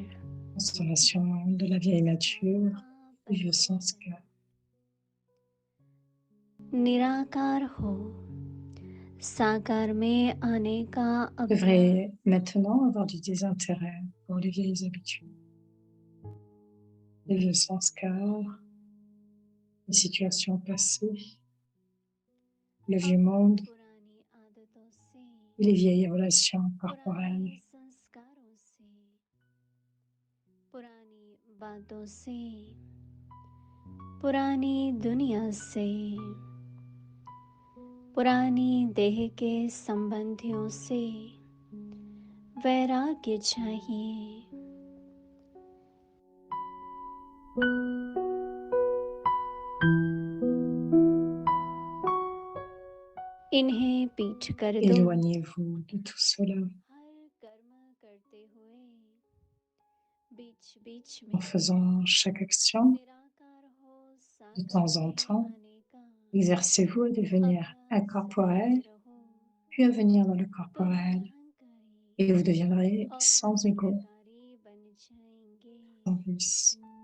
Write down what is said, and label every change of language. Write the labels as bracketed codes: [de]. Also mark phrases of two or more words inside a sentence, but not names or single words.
[fr] Constellation de la vieille nature, du vieux sanskar. [hi] निराकार हो साकार में आने का [fr] Vous devrez maintenant avoir du désintérêt pour les vieilles habitudes, les vieux sanskars, les situations passées, le vieux monde [hi] पुरानी आदतों से [fr] et les vieilles relations [hi] पुराने [fr] corporelles. [hi] संस्कारों से पुरानी बातों से पुरानी दुनिया से पुरानी देह के संबंधियों से वैराग्य चाहिए। इन्हें पीठ कर दो। [fr] Éloignez-vous de tout cela [hi] हर कर्म करते हुए बीच-बीच [fr] en [hi] में [fr] faisant chaque action. [hi] निराकार हो [fr] De temps en [hi] साकार [fr] temps, [hi] में आने का [fr] exercez-vous à devenir incorporel, puis à venir dans le corporel, et vous deviendrez sans ego, sans vice.